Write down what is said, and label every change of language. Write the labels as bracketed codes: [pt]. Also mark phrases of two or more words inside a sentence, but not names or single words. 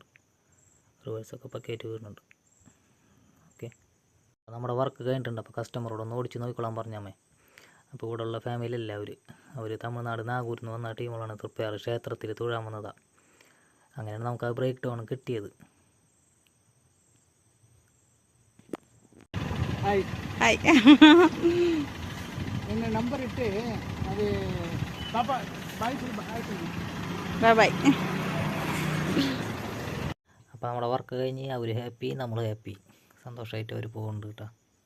[ml] റിവേഴ്സൊക്കെ പക്കയായിട്ട് വീഴുന്നുണ്ട്. ഓക്കെ, നമ്മുടെ വർക്ക് കഴിഞ്ഞിട്ടുണ്ട്. അപ്പോൾ കസ്റ്റമറോടൊന്ന് ഓടിച്ച് നോക്കിക്കൊള്ളാൻ പറഞ്ഞാൽ. അപ്പോൾ ഇവിടെ ഉള്ള ഫാമിലി എല്ലാവരും അവർ തമിഴ്നാട് നാഗൂരിൽ നിന്ന് വന്ന ടീമുകളാണ്. തൃപ്പയാർ ക്ഷേത്രത്തിൽ തൊഴാൻ വന്നതാണ്. അങ്ങനെയാണ് നമുക്ക് ആ ബ്രേക്ക് ഡൗൺ കിട്ടിയത്. [ta] என்ன நம்பர் இட்டு அது பாப்பா பாய் [en] bye bye. [ml] അപ്പോൾ നമ്മുടെ വർക്ക് കഴിഞ്ഞ് അവർ ഹാപ്പി, നമ്മൾ ഹാപ്പി, സന്തോഷമായിട്ട് അവർ പോകുന്നുണ്ട് കേട്ടോ.